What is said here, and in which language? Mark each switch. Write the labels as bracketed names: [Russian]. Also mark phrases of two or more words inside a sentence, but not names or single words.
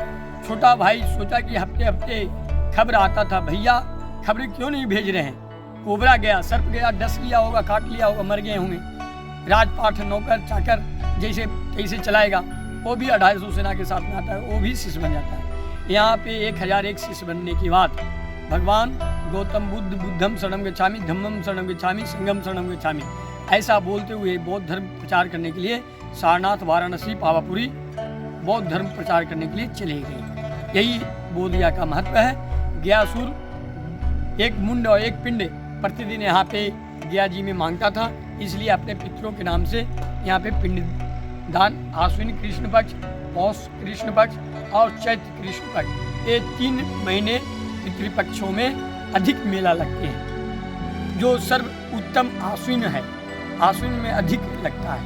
[Hindi] छोटा भाई सोचा कि हफ्ते हफ्ते खबर आता था, भैया खबरें क्यों नहीं भेज रहे हैं। कोबरा गया, सर्प गया, डस लिया होगा, काट लिया होगा, मर गए होंगे। राजपाट नौकर चाकर जैसे तैसे चलाएगा। वो भी 250 सेना के साथ में आता है, वो भी शिष्य बन जाता है। यहाँ पे 1001 शिष्य बनने के बाद भगवान गौतम बुद्ध [Pali] बुद्धम शरणम गच्छामि, धम्मम शरणम गच्छामि, संघम शरणम गच्छामि [Hindi] ऐसा बोलते हुए बौद्ध धर्म प्रचार करने के लिए सारनाथ, वाराणसी, पावापुरी बौद्ध धर्म प्रचार करने के लिए चले गए। यही बोधगया का महत्व है। गयासुर एक मुंड और एक पिंड प्रतिदिन यहाँ पे गया जी में मांगता था, इसलिए अपने पितरों के नाम से यहाँ पे पिंड दान, आश्विन कृष्ण पक्ष, पौष कृष्ण पक्ष और चैत्र कृष्ण पक्ष, ये 3 महीने पितृपक्षों में अधिक मेला लगते हैं, जो सर्व उत्तम आश्विन है, आश्विन में अधिक लगता है।